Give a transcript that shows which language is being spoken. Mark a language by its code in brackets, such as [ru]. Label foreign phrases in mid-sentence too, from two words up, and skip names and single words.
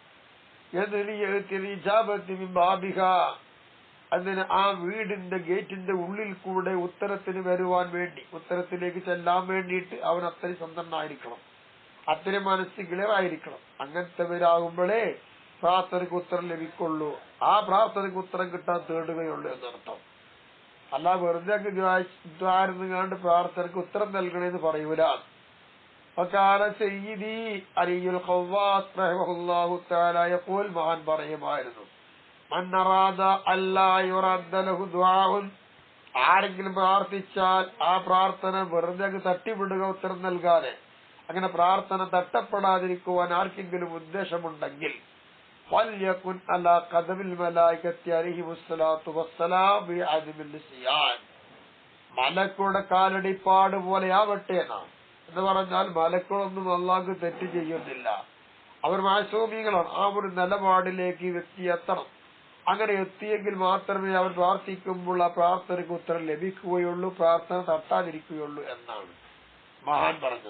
[ml] അതിന് ആ വീടിന്റെ ഗേറ്റിന്റെ ഉള്ളിൽ കൂടെ ഉത്തരത്തിന് വരുവാൻ വേണ്ടി, ഉത്തരത്തിലേക്ക് ചെല്ലാൻ വേണ്ടിയിട്ട് അവൻ അത്രയും സ്വന്തനായിരിക്കണം, അത്രയും മനസ്സ് ക്ലിയർ ആയിരിക്കണം. അങ്ങനത്തെവരാകുമ്പോഴേ പ്രാർത്ഥനയ്ക്ക് ഉത്തരം ലഭിക്കുള്ളൂ. ആ പ്രാർത്ഥനയ്ക്ക് ഉത്തരം കിട്ടാൻ തേടുകയുള്ളൂ എന്നർത്ഥം. അല്ല വെറുതെ ദ്വാരുന്നുകാണ്ട് പ്രാർത്ഥനയ്ക്ക് ഉത്തരം നൽകണമെന്ന് പറയൂല. [ar] وكان سيدي علي الخواص رحمه الله تعالى يقول [ml] മഹാൻ പറയുമായിരുന്നു, [ar] من أراد ألا يرد له دعاء, [ml] ആരെങ്കിലും പ്രാർത്ഥിച്ചാൽ ആ പ്രാർത്ഥന വെറുതെ തട്ടിവിടുക, ഉത്തരം നൽകാതെ, അങ്ങനെ പ്രാർത്ഥന തട്ടപ്പെടാതിരിക്കുവാൻ ആർക്കെങ്കിലും ഉദ്ദേശമുണ്ടെങ്കിൽ [ar] فليكن على قدم الملائكة عليهم الصلاة والسلام بعدم النسيان. [ml] മലക്കുകളുടെ കാലടിപ്പാട് പോലെയാവട്ടെ എന്ന് പറഞ്ഞാൽ മലക്കുകളൊന്നും അല്ലാഹു തെറ്റ് ചെയ്യുന്നില്ല, അവർ മാസൂമികളാണ്. ആ ഒരു നിലപാടിലേക്ക് വ്യക്തി എത്തണം. അങ്ങനെ എത്തിയെങ്കിൽ മാത്രമേ അവർ പ്രാർത്ഥിക്കുമ്പോൾ ആ പ്രാർത്ഥനയ്ക്ക് ഉത്തരം ലഭിക്കുകയുള്ളൂ, പ്രാർത്ഥന തട്ടാതിരിക്കുകയുള്ളൂ എന്നാണ് മഹാൻ പറഞ്ഞത്.